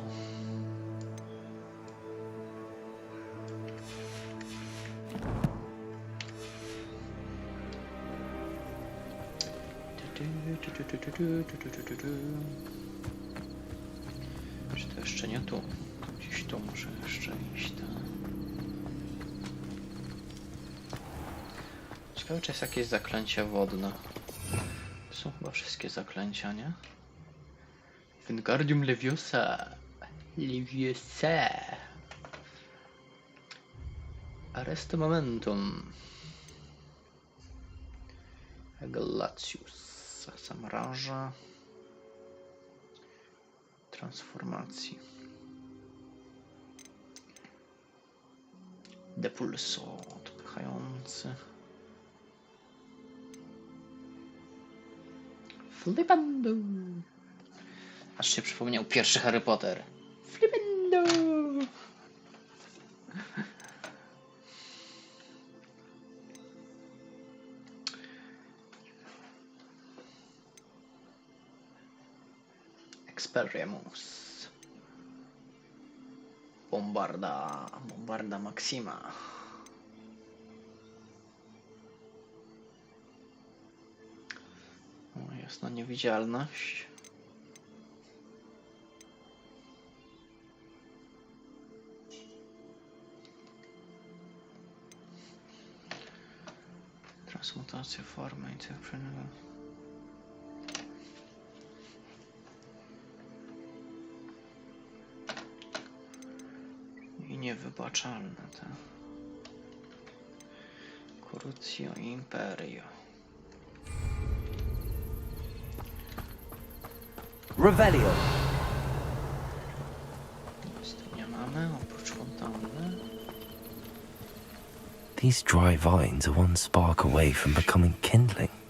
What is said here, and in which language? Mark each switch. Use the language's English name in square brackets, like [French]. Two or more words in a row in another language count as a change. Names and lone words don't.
[Polish] Czy to jeszcze nie tu? Gdzieś tu muszę jeszcze iść. Ciekawe, czy jest jakieś zaklęcie wodne. To są chyba wszystkie zaklęcia, nie? Wingardium Leviosa. Leviosa. Arrest momentum. Galatius. Zamraża. Transformacji. Depulso. Odpychający. Flipendo. Aż się przypomniał pierwszy Harry Potter. Flipendo. Experimus. Bombarda Maxima. O, jasna niewidzialność. Transmutacja formy i cyfrowa. I niewybaczalne te. Crucio Imperio. Revelio. Nic tu nie mamy, oprócz fontanny. [English] These dry vines are one spark away from becoming kindling.